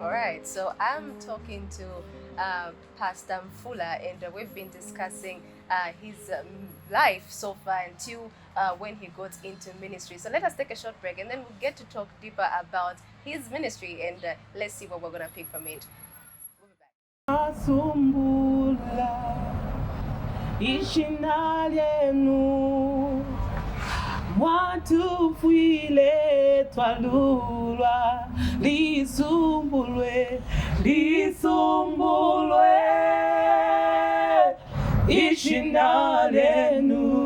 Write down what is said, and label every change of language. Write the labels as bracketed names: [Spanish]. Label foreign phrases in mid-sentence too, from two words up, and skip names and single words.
[English] All right, so I'm talking to Pastor Mfula, and we've been discussing his life so far until when he got into ministry. So let us take a short break, and then we'll get to talk deeper about his ministry, and let's see what we're going to pick from it. We'll be back. [Bemba] Asumbula ishina lyenu mwatufwile twalulwa lisumbulwe ishina lyenu